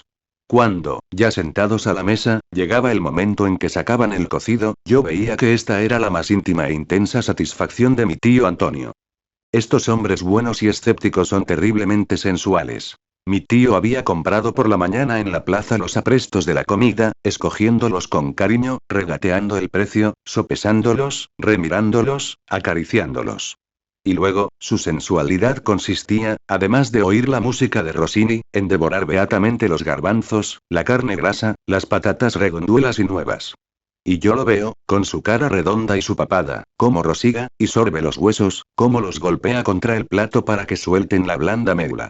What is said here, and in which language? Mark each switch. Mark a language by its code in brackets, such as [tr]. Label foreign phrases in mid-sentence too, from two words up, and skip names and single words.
[es] Cuando, ya sentados a la mesa, llegaba el momento en que sacaban el cocido, yo veía que esta era la más íntima e intensa satisfacción de mi tío Antonio. Estos hombres buenos y escépticos son terriblemente sensuales. Mi tío había comprado por la mañana en la plaza los aprestos de la comida, escogiéndolos con cariño, regateando el precio, sopesándolos, remirándolos, acariciándolos. Y luego, su sensualidad consistía, además de oír la música de Rossini, en devorar beatamente los garbanzos, la carne grasa, las patatas redonduelas y nuevas. Y yo lo veo, con su cara redonda y su papada, cómo rosiga, y sorbe los huesos, cómo los golpea contra el plato para que suelten la blanda médula.